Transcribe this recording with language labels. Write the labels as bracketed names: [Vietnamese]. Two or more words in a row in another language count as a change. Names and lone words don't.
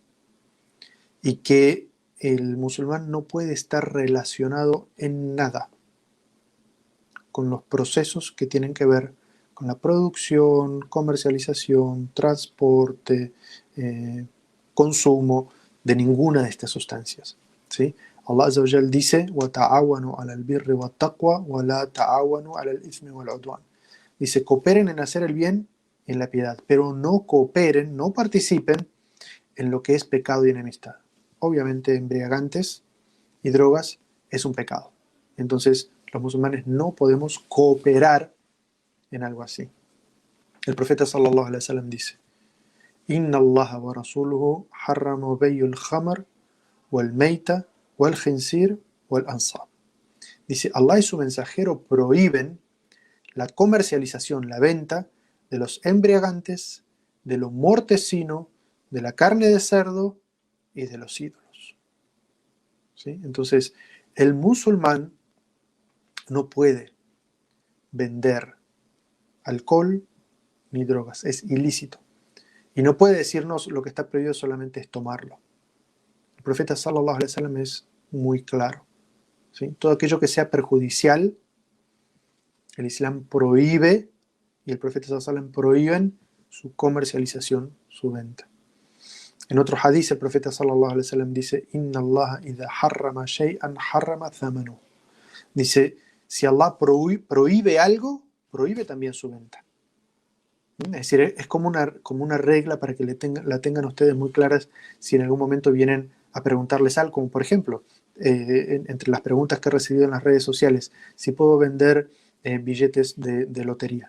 [Spanish] Y que el musulmán no puede estar relacionado en nada con los procesos que tienen que ver con la producción, comercialización, transporte, consumo de ninguna de estas sustancias, ¿sí? [Arabic] الله عز وجل dice: وَتَعَاوَنُوا عَلَى الْبِرِّ وَالتَّقْوَى وَلَا تَعَاوَنُوا عَلَى الْإِثْمِ وَالْعُدْوَانِ. [Spanish] Dice: cooperen en hacer el bien y en la piedad, pero no cooperen, no participen en lo que es pecado y enemistad. Obviamente, embriagantes y drogas es un pecado. Entonces, los musulmanes no podemos cooperar en algo así. El profeta [Arabic] صلى الله عليه وسلم dice: إن الله ورسوله حرم بيع الخمر والميتة والخنزير والأنصاب. [Spanish] Dice: Allah y su mensajero prohíben la comercialización, la venta de los embriagantes, de lo mortecino, de la carne de cerdo y de los ídolos. ¿sí? Entonces, el musulmán no puede vender alcohol ni drogas, es ilícito. Y no puede decirnos lo que está prohibido solamente es tomarlo. El profeta [Arabic] صلى الله عليه وسلم [Spanish] es muy claro, ¿sí? Todo aquello que sea perjudicial, el Islam prohíbe, y el profeta [Arabic] صلى الله عليه وسلم [Spanish] prohíben su comercialización, su venta. En otro hadith el profeta [Arabic] صلى الله عليه وسلم dice: إن الله إذا حرم شيئا حرم ثمنه. [Spanish] Dice, si Allah prohíbe algo, prohíbe también su venta. Es decir, es como una regla para que la tengan ustedes muy claras si en algún momento vienen a preguntarles algo, como por ejemplo, entre las preguntas que he recibido en las redes sociales, si puedo vender billetes de lotería.